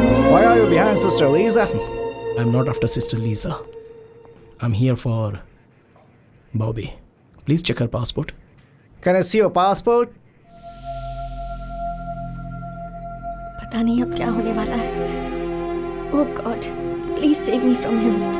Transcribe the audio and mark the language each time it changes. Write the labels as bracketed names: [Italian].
[English] Why are you behind Sister Lisa? I'm not after Sister Lisa. I'm here for Bobby. Please check her passport. Can I see your passport? [Hindi] पता नहीं अब क्या होने वाला है। [English] Oh God, please save me from him.